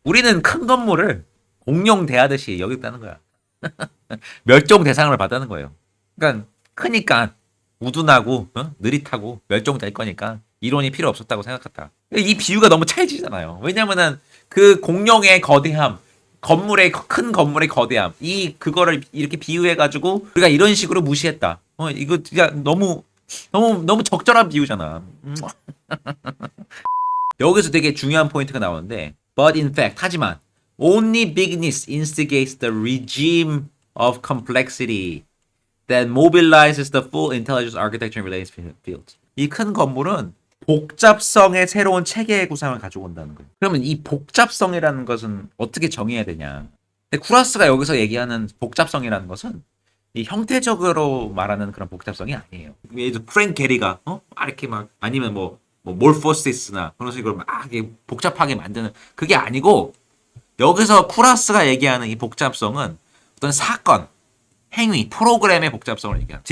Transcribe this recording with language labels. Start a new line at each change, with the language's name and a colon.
Korean: 우리는 큰 건물을 공룡 대하듯이 여겼다는 거야. 멸종 대상을 받다는 거예요. 그러니까 크니까 우둔하고 느릿하고 멸종될 거니까 이론이 필요 없었다고 생각했다. 이 비유가 너무 찰지잖아요. 왜냐면은 그 공룡의 거대함, 큰 건물의 거대함, 그거를 이렇게 비유해 가지고 우리가 이런 식으로 무시했다. 이거 진짜 너무 적절한 비유잖아. 여기서 되게 중요한 포인트가 나오는데
English: but in fact
Korean: 하지만
English: only bigness instigates the regime of complexity that mobilizes the full intelligence architecture and related fields.
Korean: 이 큰 건물은 복잡성의 새로운 체계 구상을 가지고 온다는 거예요. 그러면 이 복잡성이라는 것은 어떻게 정의해야 되냐? 근데 쿠라스가 여기서 얘기하는 복잡성이라는 것은 이 형태적으로 말하는 그런 복잡성이 아니에요. 예를 들어 프랭크 게리가 이렇게 막 아니면 뭐 몰포시스나 그런 식으로 막 복잡하게 만드는 그게 아니고 여기서 쿠라스가 얘기하는 이 복잡성은 어떤 사건, 행위, 프로그램의 복잡성을 얘기합니다.